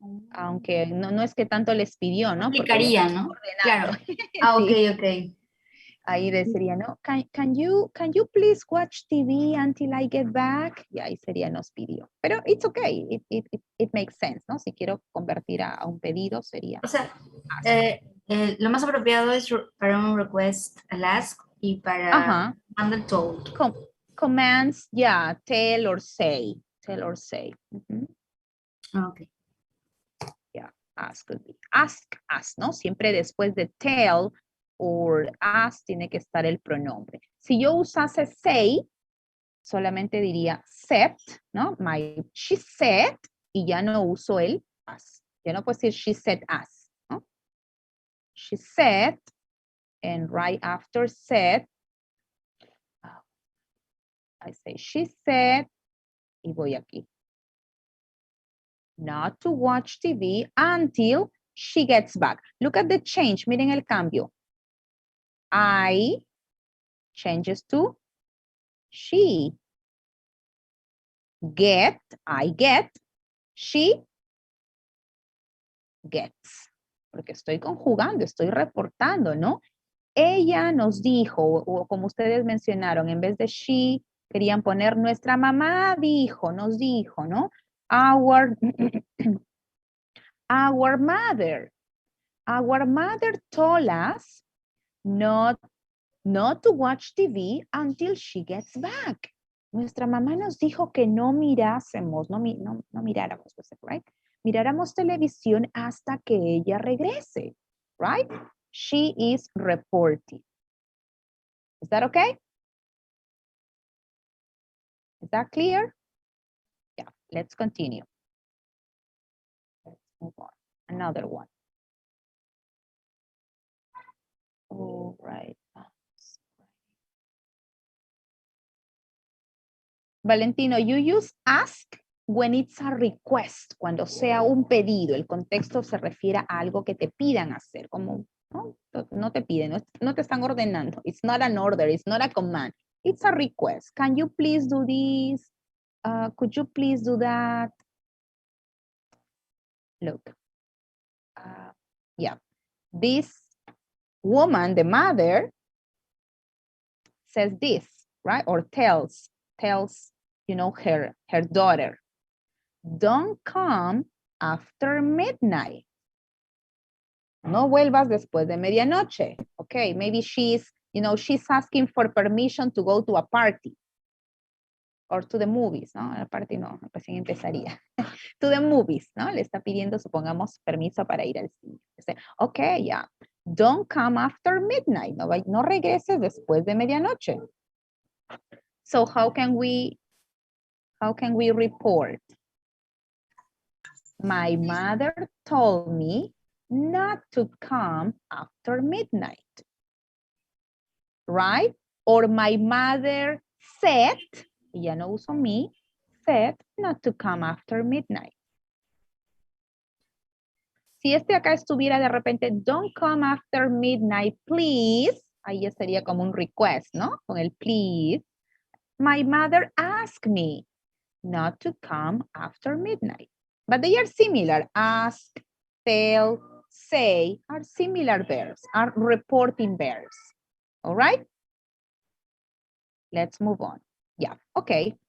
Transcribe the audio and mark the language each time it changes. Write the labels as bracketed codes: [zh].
[es] Aunque no es que tanto les pidió, ¿no? Aplicaría, ¿no? Claro. Sí. Ok. Ahí sería, ¿no? [en] Can you please watch TV until I get back? [es] Y ahí sería nos pidió. Pero [en] it's okay, it makes sense, [es] ¿no? Si quiero convertir a un pedido sería. O sea, lo más apropiado es para un request el ask y para handle told. [en] Commands, yeah, tell or say. Ok. Yeah, ask could be. Ask us, ¿no? [es] Siempre después de tell or ask tiene que estar el pronombre. Si yo usase say, solamente diría said, ¿no? She said, y ya no uso el as. Ya no puedo decir she said as, ¿no? [en] She said, and right after said, I say she said, [es] y voy aquí. [en] not to watch TV until she gets back. Look at the change. [es] Miren el cambio. [en] I changes to she. Get, I get. She gets. [es] Porque estoy conjugando, estoy reportando, ¿no? Ella nos dijo, o como ustedes mencionaron, en vez de she, querían poner nuestra mamá dijo, nos dijo, ¿no? [en] Our mother. Our mother told us not to watch TV until she gets back. [es] Nuestra mamá nos dijo que no mirásemos, no miráramos, right? Miráramos televisión hasta que ella regrese, right? [en] She is reporting. Is that okay? Is that clear? Yeah, let's continue. Let's move on. Another one. All right. Valentino, you use ask when it's a request, [es] cuando sea un pedido. El contexto se refiere a algo que te pidan hacer, como no te piden, no te están ordenando. [en] It's not an order, it's not a command. It's a request. Can you please do this? Could you please do that? Look. Yeah. This woman, the mother, says this, right? Or tells, you know, her daughter, don't come after midnight. [es] No vuelvas después de medianoche. [en] Okay, maybe she's asking for permission to go to a party. Or to the movies, ¿no? [es] A la party no, recién empezaría. [en] To the movies, [es] ¿no? Le está pidiendo, supongamos, permiso para ir al cine. [en] Dice, okay, yeah. Don't come after midnight. [es] No regreses después de medianoche. [en] So how can we report? My mother told me not to come after midnight. Right? Or my mother said, [es] y ya no uso me, [en] said not to come after midnight. [es] Si este acá estuviera de repente, [en] don't come after midnight, please, [es] ahí ya sería como un request, ¿no? Con el please. [en] My mother asked me not to come after midnight. But they are similar. Ask, tell, say are similar verbs, are reporting verbs. All right? Let's move on. Yeah, okay.